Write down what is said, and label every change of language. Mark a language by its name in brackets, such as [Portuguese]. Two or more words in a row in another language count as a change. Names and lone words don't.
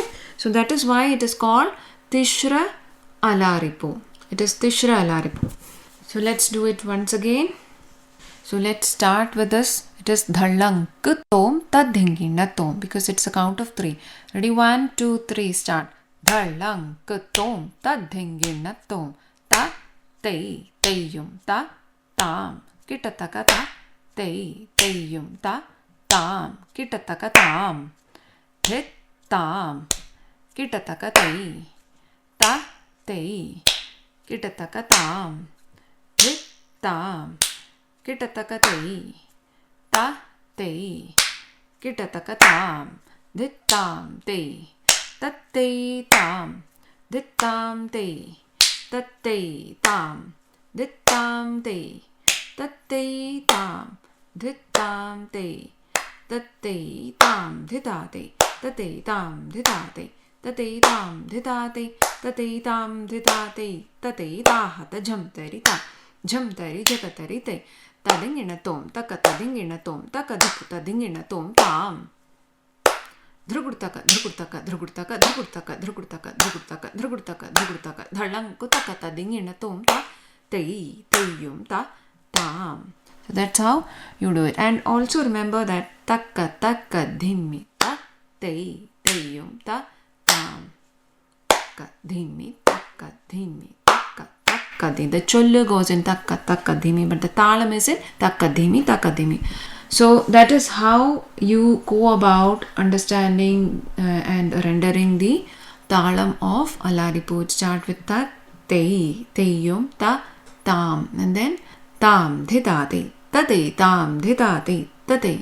[English] So that is why it is called Tishra Alaripu. It is Tishra Alaripu. So let's do it once again. So let's start with this. It is Dhalang Tom Tadhingi Natom, because it's a count of 3. Ready? 1, 2, 3, start. Dhalang Tom Tadhingi Natom Ta Tei Teyum Ta Tam Kitataka Ta Tei Teyum Ta Tam Kitataka Tam Hit Tam Kitataka Tei Ta Tei Kitataka Tam Hit Tam Kitataka Tei Ta Tei Kitataka Tam Dittam Tei Tattei Tam Dittam Tei Tattei Tam Dittam Tei Tattei Tam Dittam Tei Tattei Tam Dhittate Tattei Tam Dhittate Tattei Tam Dhittate Tattei Tam Dhittate Tattei Tahata Jhamtarita Jhamtari Jakatarite Tadingina Tom Takatadingina Tom Takadikutadingina Tom Tam Drugurtaka Drugurtaka Drugurtaka Drugurtaka Drugurtaka Drugurtaka Drugurtaka Drugurtaka Dhalang Kutakata Dingina Tom Ta Tei Teyum Ta Tam. So that's how you do it. And also remember that Taka Taka Dhimmi Ta Tei Teyum Ta Tam. Taka Dhimmi Taka Dhimmi Taka Taka Dhimmi. The Chollu goes in Taka Taka Dhimmi, but the Talam is in Taka Dhimmi Taka Dhimmi. So that is how you go about understanding and rendering the Talam of Alaripu. Start with Ta Tei Teyum Ta Tam, and then Tam Dhittate Tate Tam Dhittate Tate.